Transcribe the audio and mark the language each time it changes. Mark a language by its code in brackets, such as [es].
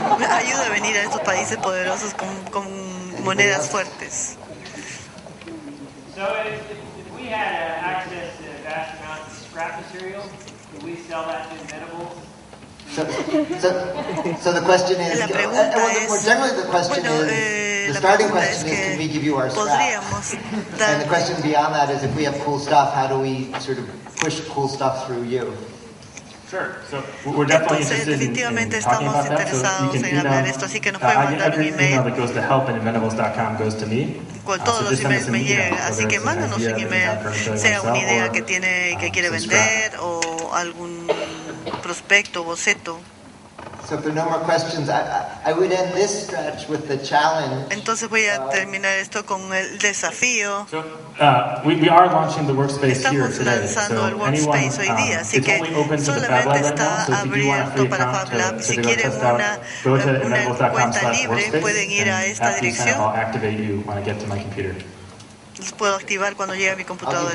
[es] Ayuda a venir a estos países poderosos con monedas fuertes. [en] So if we had access to vast amounts of scrap material, could we sell that to inventables? So the question is, generally the question is, the starting question is, can we give you our scrap? And the question beyond that is, if we have cool stuff, how do we sort of push cool stuff through you? Sure. So we're definitely interested in talking about that. So you can email. Every email that goes to help@inventables.com goes to me. [es] Con todos los emails me llegan, así que mándanos un email, sea una idea que quiere vender o algún prospecto, boceto. [en] So if there are no more questions, I would end this stretch with the challenge. [es] Entonces voy a terminar esto con el desafío. [en] So, we are launching the workspace here [es] Estamos [en] today. [es] lanzando [en] So [es] el workspace hoy día, así que solamente está abierto para Fab Lab. Si quieren una cuenta libre, pueden ir a esta dirección. [en] I'll activate you when I get to my computer. [es] Los puedo activar cuando llegue a mi computadora.